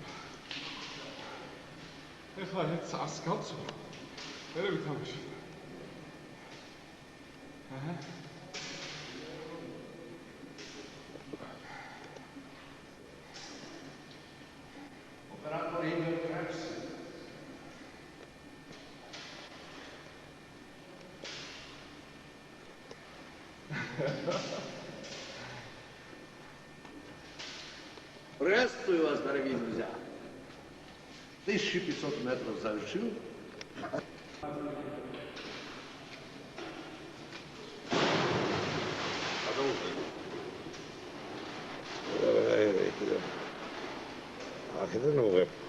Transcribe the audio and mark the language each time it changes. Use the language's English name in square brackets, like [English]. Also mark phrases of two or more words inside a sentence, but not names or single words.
[Georgian] ეხლა ეს 100 გავცო. მერე ვითამაშე. აჰა. ოპერატორი ინტერფერენს. [Russian] Приветствую вас, дорогие друзья. 1500 метров завершил. [Georgian] აქედან უღებ.